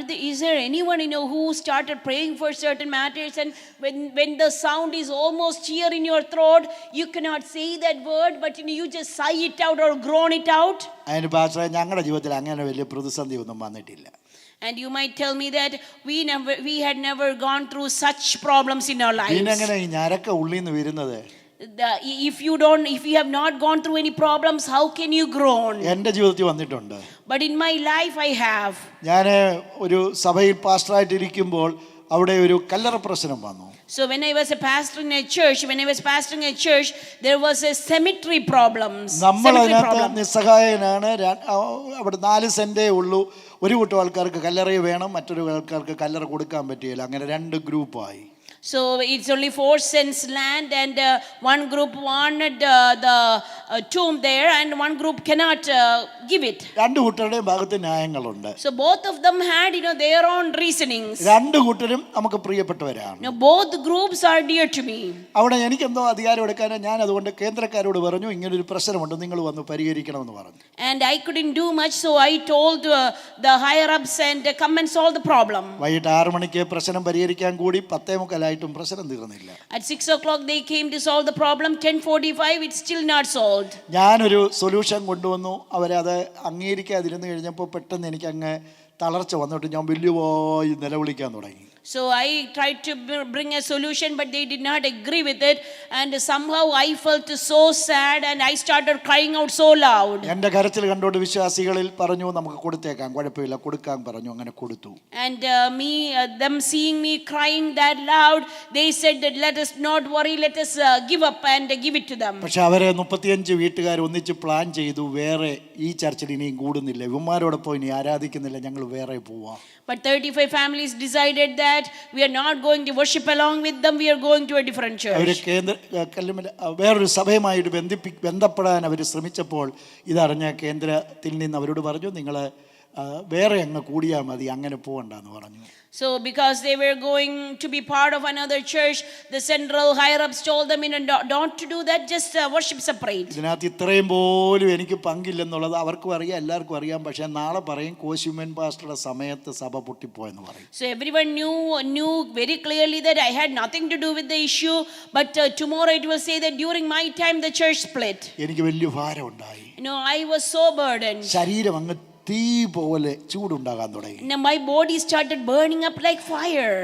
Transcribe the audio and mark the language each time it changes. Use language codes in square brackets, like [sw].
[en] Is there anyone who started praying for certain matters, and when the sound is almost here in your throat, you cannot say that word, but you just sigh it out or groan it out? [ml] അതിന് പാസ്റ്ററെ ഞങ്ങളുടെ ജീവിതത്തിൽ അങ്ങനെ വലിയ പ്രതിസന്ധി ഒന്നും വന്നിട്ടില്ല. [en] And you might tell me that we had never gone through such problems in our lives. [ml] പിന്നെങ്ങനെ ഈ ഞരക്ക ഉള്ളിൽ നിന്ന് വരുന്നത്? [en] If you have not gone through any problems, how can you groan? [ml] എൻ്റെ ജീവിതത്തിൽ വന്നിട്ടുണ്ട്. [en] But in my life I have. [ml] ഞാൻ ഒരു സഭയിൽ പാസ്റ്ററായിട്ടിരിക്കുമ്പോൾ അവിടെ ഒരു കല്ലറ പ്രശ്നം വന്നു. [en] So when I was pastoring a church, there was a cemetery problems. [ml] നമ്മൾ അതിനകത്ത് നിസ്സഹായനാണ്. അവിടെ 4 സെന്റേ ഉള്ളൂ. ഒരു കൂട്ടം ആൾക്കാർക്ക് കല്ലറ വേണം, മറ്റൊരു ആൾക്കാർക്ക് കല്ലറ കൊടുക്കാൻ പറ്റിയില്ല. അങ്ങനെ 2 ഗ്രൂപ്പായി. [en] So it's only 4 cents land, and one group wanted the tomb there, and one group cannot give it. [ml] രണ്ട് കൂട്ടരുടെയും ഭാഗത്ത് ന്യായങ്ങളുണ്ട്. [en] So both of them had, their own reasonings. [ml] രണ്ട് കൂട്ടരും നമുക്ക് പ്രിയപ്പെട്ടവരാണ്. [en] Now both groups are dear to me. [ml] അവിടെ എനിക്കെന്തോ അധികാരം എടുക്കാനോ, ഞാൻ അതുകൊണ്ട് കേന്ദ്രക്കാരോട് പറഞ്ഞു ഇങ്ങനൊരു പ്രശ്നമുണ്ട്, നിങ്ങൾ വന്ന് പരിഹരിക്കണമെന്ന് പറഞ്ഞു. [en] And I couldn't do much, so I told the higher ups and come and solve the problem. [ml] വൈകിട്ട് 6 മണിക്ക് പ്രശ്നം പരിഹരിക്കാൻ കൂടി 10:45 പ്രശ്നം തീർന്നില്ല. [en] At 6 o'clock they came to solve the problem. 10:45 it's still not solved. [ml] ഞാനൊരു സൊല്യൂഷൻ കൊണ്ടുവന്നു. അവരത് അംഗീകരിക്കാതിരുന്ന് കഴിഞ്ഞപ്പോൾ പെട്ടെന്ന് എനിക്ക് അങ്ങ് തളർച്ച വന്നിട്ട് ഞാൻ വലിയവായി നിലവിളിക്കാൻ തുടങ്ങി. [en] So I tried to bring a solution, but they did not agree with it, and somehow I felt so sad and I started crying out so loud. [ml] എൻ്റെ കരച്ചിൽ കണ്ടോണ്ട് വിശ്വാസികളിൽ പറഞ്ഞു നമുക്ക് കൊടുത്തേക്കാം, കുഴപ്പമില്ല, കൊടുക്കാൻ പറഞ്ഞു. അങ്ങനെ കൊടുത്തു. [en] And them seeing me crying that loud, they said that let us not worry, let us give up and give it to them. [ml] പക്ഷെ അവരെ 35 വീട്ടുകാർ ഒന്നിച്ച് പ്ലാൻ ചെയ്തു, വേറെ ഈ ചർച്ചിൽ ഇനിയും കൂടുന്നില്ല, ഇവന്മാരോടൊപ്പം ഇനി ആരാധിക്കുന്നില്ല, ഞങ്ങൾ വേറെ പോവാം. [en] But 35 families decided that we are not going to worship along with them, we are going to a different church. [ml] വേറൊരു സഭയുമായിട്ട് ബന്ധപ്പെടാൻ അവർ ശ്രമിച്ചപ്പോൾ ഇതറിഞ്ഞ കേന്ദ്രത്തിൽ നിന്ന് അവരോട് പറഞ്ഞു നിങ്ങൾ വേറെ അങ്ങ് കൂടിയാൽ മതി, അങ്ങനെ പോകണ്ടെന്ന് പറഞ്ഞു. [en] So because they were going to be part of another church, the central higher ups told them, don't to do that, just worship separate. [ml] ഇതിനകത്ത് ഇത്രയും പോലും എനിക്ക് പങ്കില്ലെന്നുള്ളത് അവർക്കും അറിയാം, എല്ലാവർക്കും അറിയാം. പക്ഷേ നാളെ പറയും കോശിമൻ പാസ്റ്ററുടെ സമയത്ത് സഭ പൊട്ടിപ്പോയെന്ന് പറയും. [en] So everyone knew very clearly that I had nothing to do with the issue, but tomorrow it will say that during my time the church split. [ml] എനിക്ക് വലിയ ഭാരം ഉണ്ടായി. [en] I was so burdened. [ml] ശരീരം അങ്ങ് തീ പോലെ ചൂടുണ്ടാകാൻ തുടങ്ങി. [en] My body started burning up like fire.